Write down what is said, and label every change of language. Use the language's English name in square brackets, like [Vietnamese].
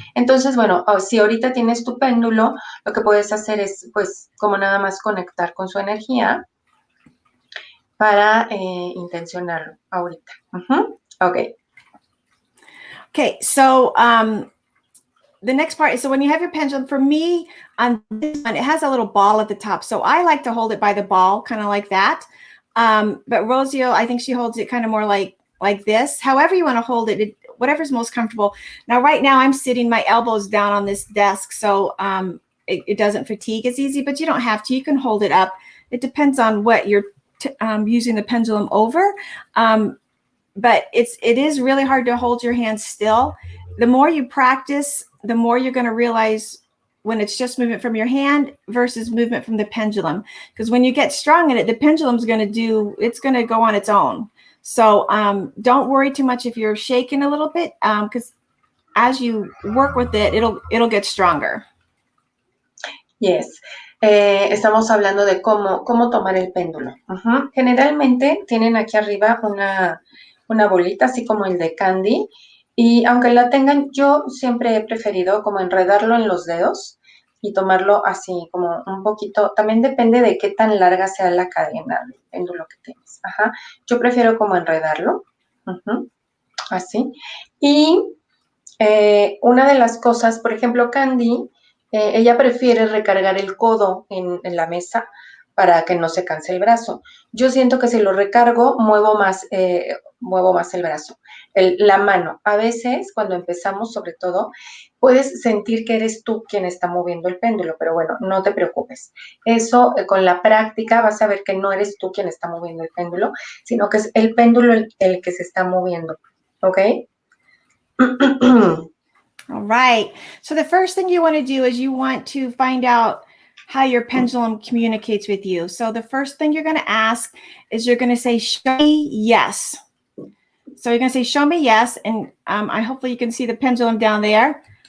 [Spanish] Entonces, bueno, si ahorita tienes tu péndulo, lo que puedes hacer es, pues, como nada más conectar con su energía para intencionarlo ahorita. [English] Okay. Okay, so the next part is, so when you have your pendulum, for me, on this one, it has a little ball at the top. So I like to hold it by the ball, kind of like that. But Rocio, I think she holds it kind of more like this. However you want to hold it, whatever's most comfortable. Now, right now, I'm sitting my elbows down on this desk, so it doesn't fatigue as easy, but you don't have to. You can hold it up. It depends on what you're using the pendulum over. But it is really hard to hold your hand still. The more you practice, the more you're going to realize when it's just movement from your hand versus movement from the pendulum. Because when you get strong in it, the pendulum's going to go on its own. So don't worry too much if you're shaking a little bit, because as you work with it, it'll get stronger. Yes. [Spanish] Estamos hablando de cómo tomar el péndulo. Generalmente tienen aquí arriba una bolita, así como el de Candy, y aunque la tengan, yo siempre he preferido como enredarlo en los dedos y tomarlo así como un poquito. También depende de qué tan larga sea la cadena del péndulo que tienes. Yo prefiero como enredarlo, así. Y una de las cosas, por ejemplo, Candy, ella prefiere recargar el codo en la mesa para que no se canse el brazo. Yo siento que si lo recargo, muevo más el brazo, la mano. A veces, cuando empezamos, sobre todo, puedes sentir que eres tú quien está moviendo el péndulo, pero bueno, no te preocupes. Eso, con la práctica, vas a ver que no eres tú quien está moviendo el péndulo, sino que es el péndulo el que se está moviendo, ¿ok? [English] All right. So the first thing you want to do is you want to find out how your pendulum communicates with you. So the first thing you're going to ask is you're going to say, show me yes. So you're going to say, show me yes. And hopefully you can see the pendulum down there.